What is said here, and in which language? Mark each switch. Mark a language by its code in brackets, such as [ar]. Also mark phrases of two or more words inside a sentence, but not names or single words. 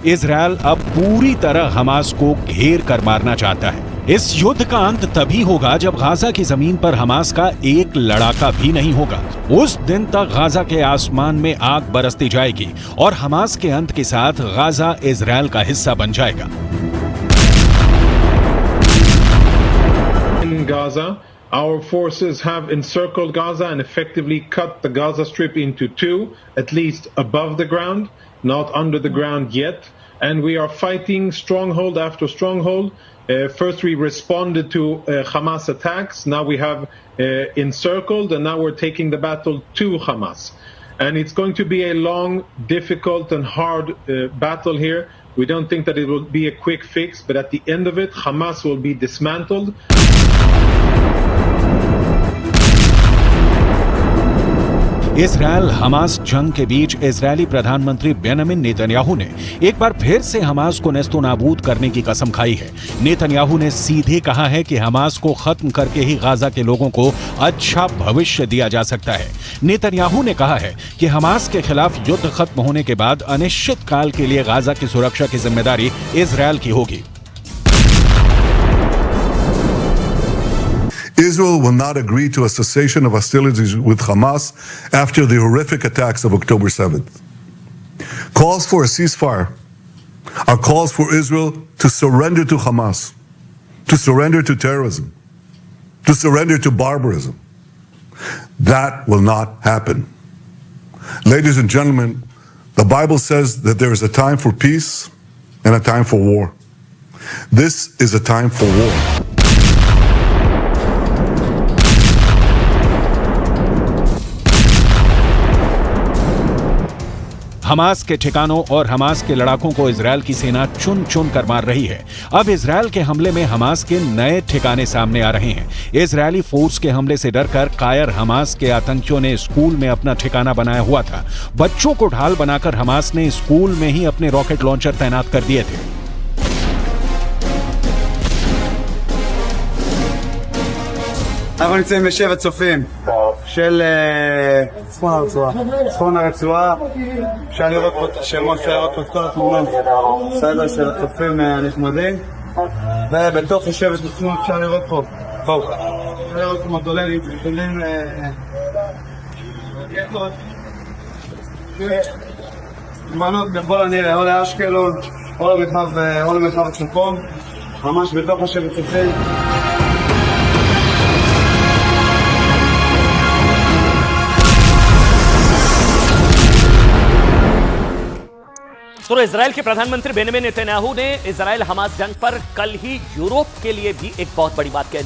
[hi] इजरायल अब पूरी तरह हमास को घेर कर मारना चाहता है। इस युद्ध का अंत तभी होगा जब गाजा की जमीन पर हमास का एक लड़ाका भी नहीं होगा। उस दिन तक गाजा के आसमान में आग बरसती जाएगी और हमास के अंत के साथ गाजा इजरायल का हिस्सा बन जाएगा। [en] In Gaza, our forces have encircled Gaza and effectively cut the Gaza Strip into two, at least above the ground, not under the ground yet. And we are fighting stronghold after stronghold. First we responded to Hamas attacks. Now we have encircled, and now we're taking the battle to Hamas. And it's going to be a long, difficult and hard battle here. We don't think that it will be a quick fix, but at the end of it, Hamas will be dismantled. [hi] इजरायल हमास जंग के बीच इजरायली प्रधानमंत्री बेंजामिन नेतन्याहू ने एक बार फिर से हमास को नेस्तो नाबूद करने की कसम खाई है। नेतन्याहू ने सीधे कहा है कि हमास को खत्म करके ही गाजा के लोगों को अच्छा भविष्य दिया जा सकता है। नेतन्याहू ने कहा है कि हमास के खिलाफ युद्ध खत्म होने के बाद अनिश्चित काल के लिए गाजा की सुरक्षा की जिम्मेदारी इजरायल की होगी। [en] Israel will not agree to a cessation of hostilities with Hamas after the horrific attacks of October 7th. Calls for a ceasefire are calls for Israel to surrender to Hamas, to surrender to terrorism, to surrender to barbarism. That will not happen. Ladies and gentlemen, the Bible says that there is a time for peace and a time for war. This is a time for war. [hi] हमास के ठिकानों और हमास के लड़ाकों को इजरायल की सेना चुन चुन कर मार रही है। अब इजरायल के हमले में हमास के नए ठिकाने सामने आ रहे हैं। इजरायली फोर्स के हमले से डरकर कायर हमास के आतंकियों ने स्कूल में अपना ठिकाना बनाया हुआ था। बच्चों को ढाल बनाकर हमास ने स्कूल में ही अपने [en] rocket launcher [hi] तैनात कर दिए थे। [he] אנחנו נמצאים בשבט צופים של צפון הרצועה. אפשר לראות פה את השמות, אפשר לראות פה את כל התמונות סדר של הצופים הנחמדים, ובתוך השבט עצמו אפשר לראות פה אפשר לראות פה מודולים רקטות מנות בכל הנראה או לאשקלון או למרחב הצפון, ממש בתוך השבט צופים. [hi] तो इजरायल के प्रधानमंत्री बेंजामिन नेतन्याहू ने इजरायल हमास जंग पर कल ही यूरोप के लिए भी एक बहुत बड़ी बात कह दी।